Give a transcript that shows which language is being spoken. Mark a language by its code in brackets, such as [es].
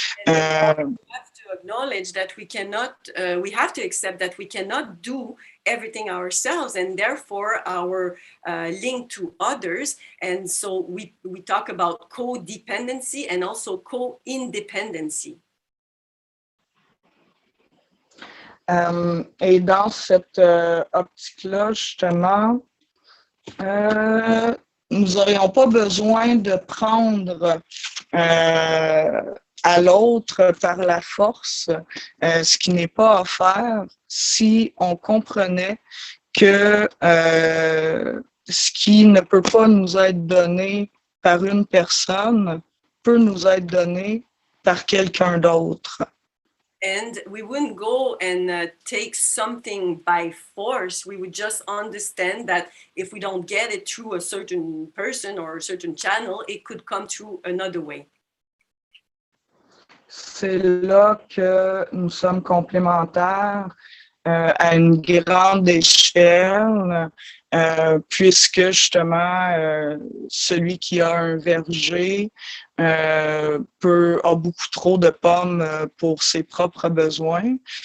[en] We have to acknowledge that we cannot, we have to accept that we cannot do everything ourselves, and therefore our link to others. And so we talk about codependency and also co-independency. [fr] Et dans cette optique-là, justement, nous n'aurions pas besoin de prendre à l'autre par la force, ce qui n'est pas à faire si on comprenait que ce qui ne peut pas nous être donné par une personne peut nous être donné par quelqu'un d'autre. [en] And we wouldn't go and take something by force. We would just understand that if we don't get it through a certain person or a certain channel, it could come through another way. [fr] C'est là que nous sommes complémentaires à une grande échelle, puisque justement, celui qui a un verger a beaucoup trop de pommes pour ses propres besoins,